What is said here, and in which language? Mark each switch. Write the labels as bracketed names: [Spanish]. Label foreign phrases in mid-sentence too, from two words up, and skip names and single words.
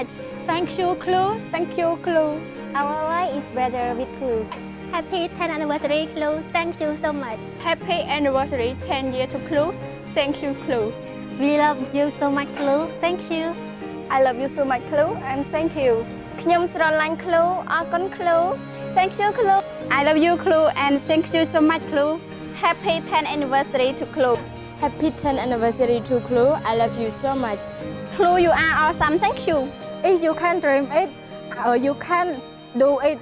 [English] Thank you, Clue. Thank you, Clue. Our life is better with Clue. Happy 10th anniversary, Clue. Thank you so much. Happy anniversary 10 years to Clue. Thank you, Clue. We love you so much, Clue. Thank you. I love you so much, Clue, and thank you. [Khmer] ខ្ញុំស្រឡាញ់ Clue អរគុណ Clue. [English] Thank you, Clue. I love you, Clue, and thank you so much, Clue. Happy 10th anniversary to Clue. Happy 10th anniversary to Clue. I love you so much. Clue, you are awesome. Thank you. If you can dream it, or you can do it.